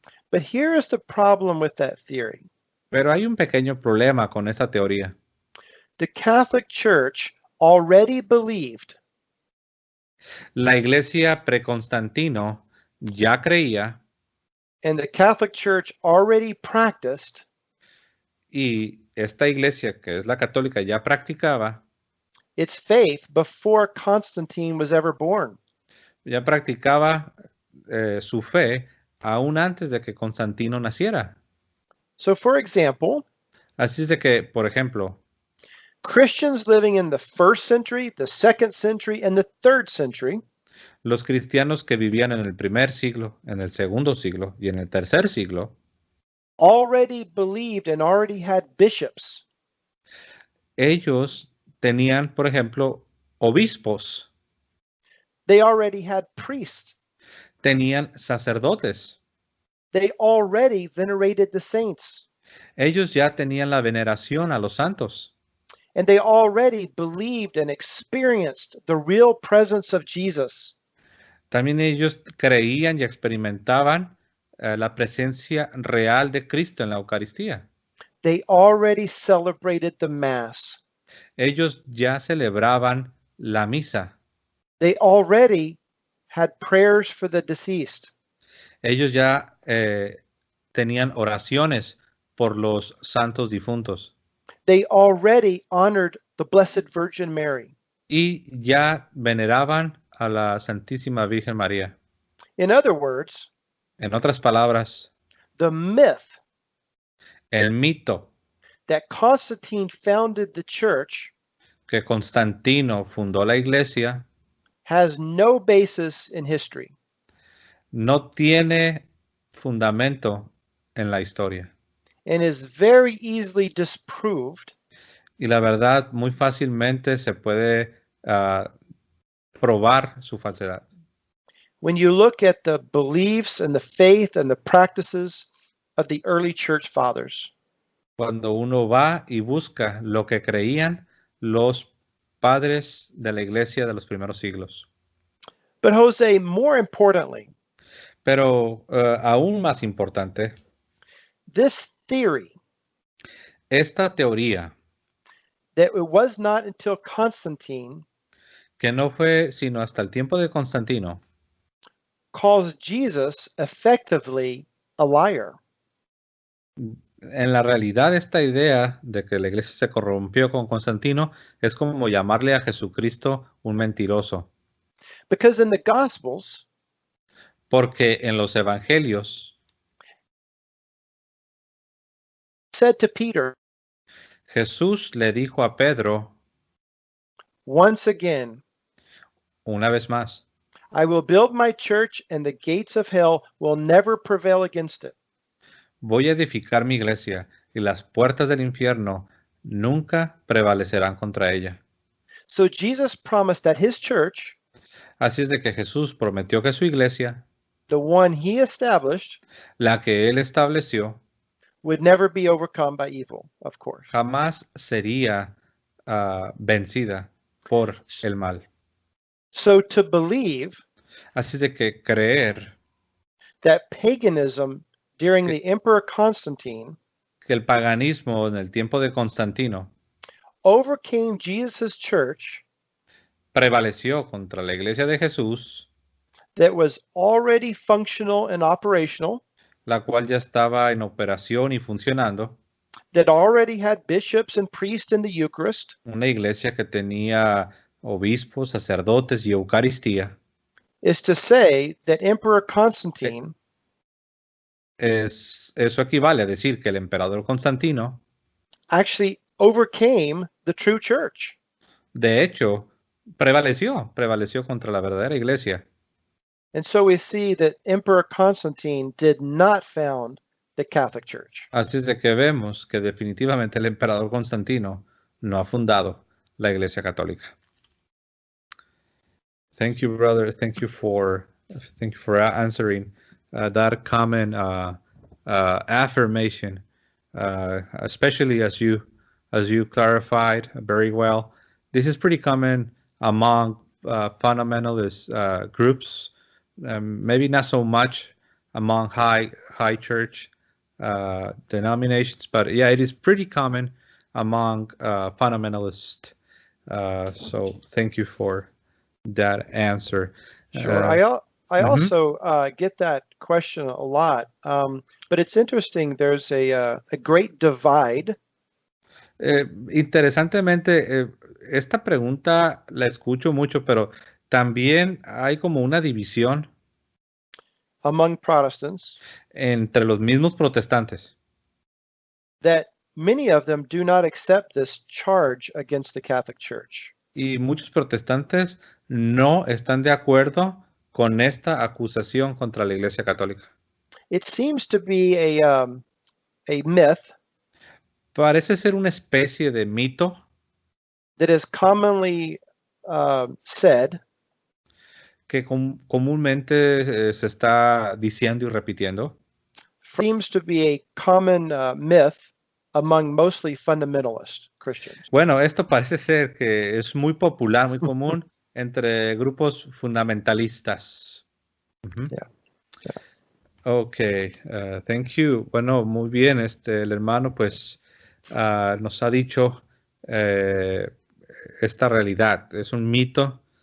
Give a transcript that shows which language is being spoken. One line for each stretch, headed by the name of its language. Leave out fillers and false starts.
English: But here is the problem with that theory.
Spanish: Pero hay un pequeño problema con esta teoría.
English: The Catholic Church already believed
Spanish: La iglesia preconstantino ya creía
English: and the Catholic Church already practiced
Spanish: y esta iglesia, que es la católica, ya practicaba,
English: its faith before Constantine was ever born.
Spanish: ya practicaba su fe aún antes de que Constantino naciera.
English: So, for example,
Spanish: Así es de que, por ejemplo,
English: Christians living in the 1st century, the 2nd century, and the 3rd century
Spanish: los cristianos que vivían en el primer siglo, en el segundo siglo y en el tercer siglo,
English: already believed and already had bishops.
Spanish: ellos tenían, por ejemplo, obispos,
English: They already had priests.
Spanish: tenían sacerdotes,
English: They already venerated the saints.
Spanish: ellos ya tenían la veneración a los santos.
English: And they already believed and experienced the real presence of Jesus.
Spanish: También ellos creían y experimentaban la presencia real de Cristo en la Eucaristía.
English: They already celebrated the Mass.
Spanish: Ellos ya celebraban la misa.
English: They already had prayers for the deceased.
Spanish: Ellos ya tenían oraciones por los santos difuntos.
English: They already honored the Blessed Virgin Mary.
Spanish: Y ya veneraban a la Santísima Virgen María.
English: In other words,
Spanish: En otras palabras,
English: the myth
Spanish: el mito
English: that Constantine founded the church
Spanish: que Constantino fundó la iglesia
English: has no basis in history.
Spanish: no tiene fundamento en la historia.
English: And is very easily disproved
Spanish: Y la verdad, muy fácilmente se puede probar su falsedad.
English: when you look at the beliefs and the faith and the practices of the early church fathers.
Spanish: Cuando uno va y busca lo que creían los padres de la iglesia de los primeros siglos.
English: But Jose, more importantly,
Spanish: Pero aún más importante,
English: this theory
Spanish: esta teoría,
English: that it was not until Constantine
Spanish: que no fue sino hasta el tiempo de Constantino,
English: calls Jesus effectively a liar.
Spanish: en la realidad esta idea de que la iglesia se corrompió con Constantino es como llamarle a Jesucristo un mentiroso.
English: Because in the Gospels,
Spanish: Porque en los evangelios
English: said to Peter,
Spanish: Jesús le dijo a Pedro
English: once again,
Spanish: una vez más,
English: I will build my church and the gates of hell will never prevail against it.
Spanish: voy a edificar mi iglesia y las puertas del infierno nunca prevalecerán contra ella.
English: So Jesus promised that his church,
Spanish: Así es de que Jesús prometió que su iglesia,
English: the one he established,
Spanish: la que él estableció,
English: would never be overcome by evil, of course.
Spanish: jamás sería vencida por el mal.
English: So to believe
Spanish: Así es de que creer
English: that paganism during the Emperor Constantine
Spanish: que el paganismo en el tiempo de Constantino
English: overcame Jesus' church
Spanish: prevaleció contra la iglesia de Jesús,
English: that was already functional and operational,
Spanish: la cual ya estaba en operación y funcionando,
English: that already had bishops and priests in the Eucharist,
Spanish: una iglesia que tenía obispos, sacerdotes y Eucaristía,
English: is to say that Emperor Constantine
Spanish: eso equivale a decir que el emperador Constantino,
English: actually overcame the true church.
Spanish: de hecho, prevaleció contra la verdadera iglesia.
English: And so we see that Emperor Constantine did not found the Catholic Church.
Spanish: Así es de que vemos que definitivamente el emperador Constantino no ha fundado la iglesia católica.
English: Thank you, brother. Thank you for answering that common affirmation, especially as you clarified very well. This is pretty common among fundamentalist groups, maybe not so much among high church denominations, but yeah, it is pretty common among fundamentalists. So thank you for that answer. Sure. I also get that question a lot, but it's interesting. There's a great divide.
Spanish: Interesantemente, esta pregunta la escucho mucho, pero también hay como una división
English: among Protestants
Spanish: entre los mismos protestantes.
English: That many of them do not accept this charge against the Catholic Church.
Spanish: Y muchos protestantes no están de acuerdo con esta acusación contra la Iglesia Católica.
English: It seems to be a myth.
Spanish: Parece ser una especie de mito
English: that is commonly said.
Spanish: Que comúnmente se está diciendo y repitiendo.
English: Seems to be a common myth among mostly fundamentalist Christians.
Spanish: Bueno, esto parece ser que es muy popular, muy común entre grupos fundamentalistas.
English: Yeah. Okay, thank you.
Spanish: Bueno, muy bien. El hermano pues nos ha dicho esta realidad. Es un mito.